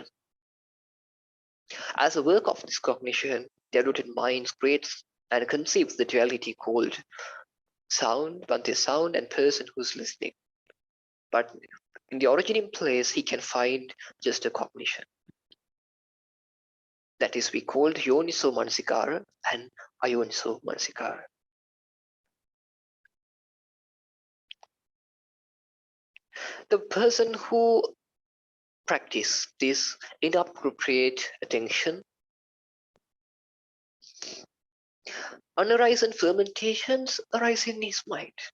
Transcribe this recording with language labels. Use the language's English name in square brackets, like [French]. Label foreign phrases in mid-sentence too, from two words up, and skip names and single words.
[English] As a work of this cognition, diluted mind creates and conceives the duality called sound, Bhante sound, and person who's listening. But in the originating place, he can find just a cognition. That is, we called [Pali] yoniso manasikara [English] and [Pali] ayoniso manasikara. [English] The person who practice this inappropriate attention, unhorizon fermentations arise in his mind.